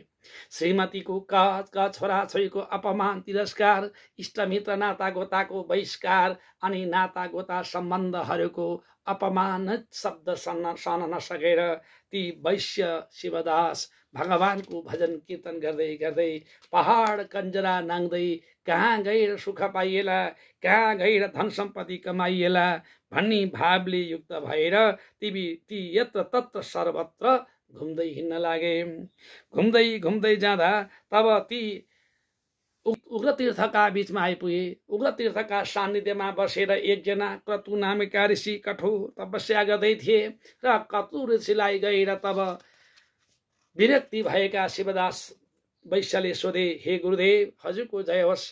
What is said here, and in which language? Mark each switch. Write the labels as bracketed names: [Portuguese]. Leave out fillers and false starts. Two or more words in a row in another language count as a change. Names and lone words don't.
[Nepali] श्रीमतीको का छोराछोरीको अपमान, तिरस्कार, इष्टमित्र नातागोताको बहिष्कार अनि नातागोता सम्बन्धहरूको अपमानित शब्द सहन नसकेर ती वैश्य शिवदास भगवानको भजन कीर्तन गर्दै गर्दै पहाड कञ्जरा नाङ्दै कहाँ गएर सुख पाइएला, कहाँ गएर धन सम्पत्ति कमाइएला भन्ने भावले युक्त भएर ती यत्र तत्र सर्वत्र घुम्दै हिँड्न लागे। घुम्दै घुम्दै जाँदा तब ती उग्रतीर्थका बीचमा आइपुगे। उग्रतीर्थका सान्निध्यमा बसेर एकजना क्रतु नामका ऋषि कठोर तपस्या गर्दै थिए र क्रतु ऋषिलाई गएर तब विरक्ति भएका शिवदास वैश्यले सोधे, हे गुरुदेव, हजुरको जय होस्।